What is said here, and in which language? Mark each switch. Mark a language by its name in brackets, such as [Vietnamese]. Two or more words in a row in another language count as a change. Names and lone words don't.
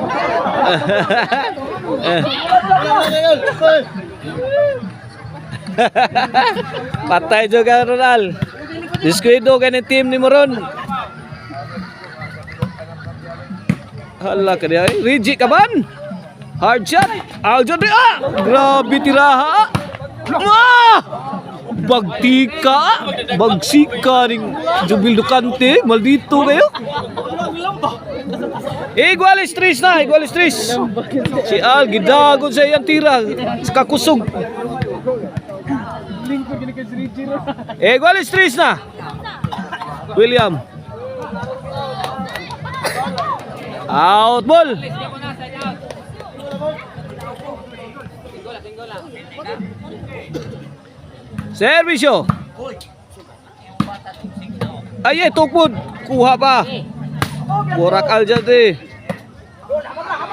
[Cebuano] Patay juga Ronald. Diskuido ka ng team ni Moron. Hala ka diya. Rigi Kaban. [English] Hard shot. [Cebuano] Aljandre. Grabe tiraha. Bagtika. Bagsika ning Jubil Ducante. Maldito kayo. Iguales 3 na. Iguales 3. Si Al gidagon sa iyang tira. Kakusog. Iguales 3 na. [English] William. Out ball. [Cebuano] Servisyo. Ay, tukod. Kuha pa. Borak Aljandre.